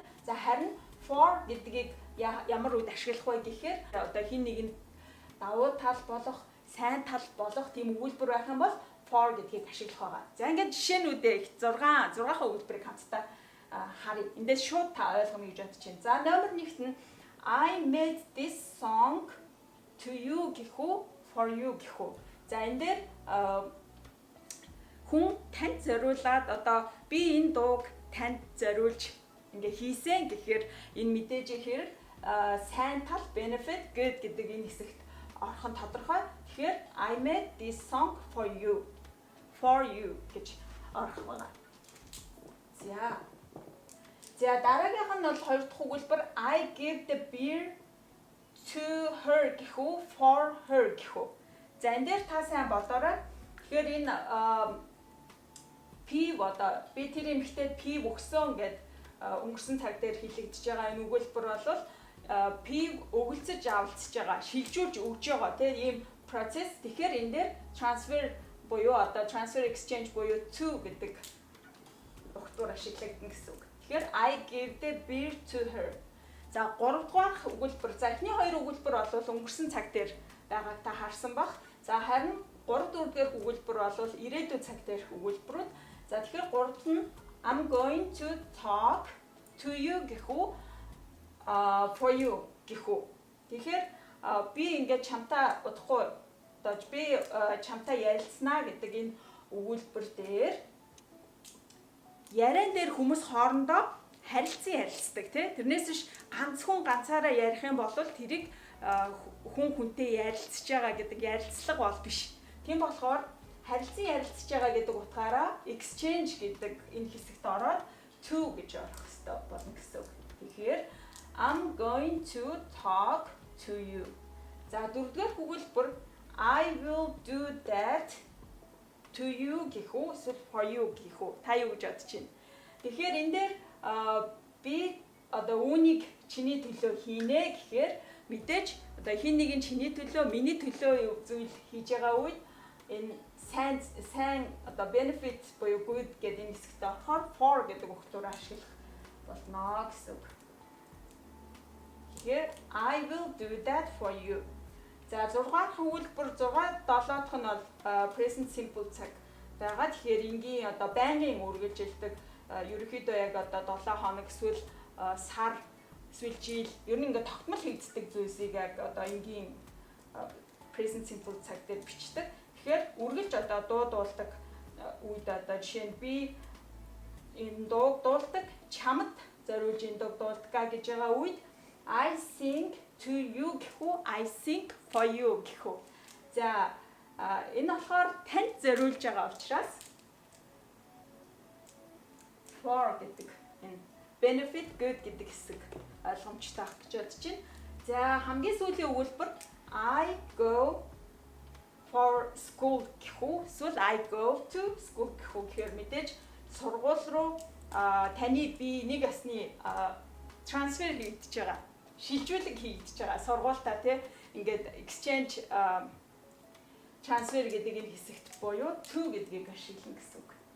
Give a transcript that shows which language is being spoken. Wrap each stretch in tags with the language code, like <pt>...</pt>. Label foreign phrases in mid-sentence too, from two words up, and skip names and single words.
<mn>За харин for гэдгийг ямар үед ашиглах вэ гэхээр одоо хин нэгэнд давуу тал болох, сайн тал болох тийм өгүүлбэр байх юм бол for гэдгийг ашиглах байгаа. За ингээд жишээнүүдээ 6 өгүүлбэрийг хамтдаа харъя. Эндээс шууд та ойлгоно гэж бодож байна. За номер 1-т нь</mn> <en>I made this song to you</en> <mn>гэх үү,</mn> <en>for you</en> <mn>гэх үү. За энэ дээр хүн танд зориулаад одоо би энэ дууг танд зориулж ингээ хийсэн гэхээр энэ мэдээж хэрэг сайн тал</mn> <en>benefit good</en> <mn>гэдэг энэ хэсэгт орох нь тодорхой.</mn> <en>Тэгэхээр I made this song for you</en> <mn>гэж орох байна. За дараагийнх нь бол хоёр дахь өгүүлбэр</mn> <en>I give the beer to her</en> <mn>гэх үү,</mn> <en>for her</en> <mn>гэх үү. За энэ дээр та сайн бодоорой. Тэгэхээр энэ P одоо би тэр эмэгтэйд P өгсөн гэд өнгөрсөн цаг дээр хилэгдэж байгаа энэ өгүүлбэр бол P өгөлцөж авалцж байгаа, шилжүүлж өгж байгаа тийм процесс. Тэгэхээр энэ дээр transfer буюу одоо</mn> <en>transfer exchange</en> <mn>буюу to гэдэг өгтөр ашиглагдана гэсэн үг.</mn> <en>Тэгэхээр I give the beer to her.</en> <mn>За 3 дахь өгүүлбэр. За эхний хоёр өгүүлбэр бол өнгөрсөн цаг дээр байгааг та харсан бах. За харин 3 4 дахь өгүүлбэр бол ирээдүйн цаг дээрх өгүүлбэрүүд. За тэгэхээр</mn> <en>3-т нь I'm going to talk to you</en> <mn>гэх үү,</mn> <en>for you</en> <mn>гэх үү. Тэгэхээр би ингээд чамтай удахгүй одоо би чамтай ярилцсанаа гэдэг энэ өгүүлбэр дээр яриан дээр хүмүүс хоорондоо харилцдаг тий. Тэрнээс биш ганцаараа ярих юм бол тэрийг хүн хүнтэй ярилцж байгаа гэдэг ярилцлага бол биш. Тийм болохоор харилцан ярилцж байгаа гэдэг утгаараа exchange гэдэг энэ хэсэгт ороод to гэж орох хэрэгтэй болно гэсэн үг.</mn> <en>Тэгэхээр I'm going to talk to you.</en> <mn>За дөрөвдүгээр өгүүлбэр</mn> <en>I will do that to you</en> <mn>гэх үү, эсвэл</mn> <en>for you</en> <mn>гэх үү. Та юу гэж бодож байна? Тэгэхээр энэ дээр би одоо үүнийг чиний төлөө хийнэ гэхээр мэдээж одоо хин нэг нь чиний төлөө, миний төлөө зүйл хийж байгаа үед энэ сайн одоо benefit буюу good гэдэг энэ хэсэгт орохоор for гэдэг өгтөөр ашиглах болно гэсэн үг.</mn> <en>Тэгэхээр I will do that for you.</en> <mn>За 6 дахь өгүүлбэр 6 7 дахь нь бол</mn> <en>present simple</en> <mn>цаг байгаа. Тэгэхээр энгийн одоо байнгын үргэлжилдэг ерөнхийдөө яг одоо 7 хоног эсвэл сар эсвэл жил ер нь ингээд тогтмол хийгддэг зүйлсийг яг одоо энгийн</mn> <en>present simple</en> <mn>цаг дээр бичдэг. Тэгэхээр үргэлж одоо дуу дуулдаг үед одоо жишээ нь би энэ дууг дуулдаг, чамд зориулж энэ дууг дуулдаг гэж байгаа үед</mn> <en>I sing to you</en> <mn>гэх үү,</mn> <en>I sing for you</en> <mn>гэх үү. За энэ болохоор танд зориулж байгаа учраас for гэдэг энэ</mn> <en>benefit good</en> <mn>гэдэг хэсэг ойлгомжтой ах гэж бодож байна. За хамгийн сүүлийн өгүүлбэр</mn> <en>I go for school</en> <mn>гэх үү, эсвэл</mn> <en>I go to school</en> <mn>гэх үү. Тэгэхээр мэдээж сургууль руу таны бие нэг ясны трансфер хийгдэж байгаа. шилжүүлэг хийгдэж байгаа. Сургуультаа тий ингээд</mn> <en>exchange transfer</en> <mn>гэдэг энэ хэсэгт буюу to гэдгийг ашиглана гэсэн үг.</mn>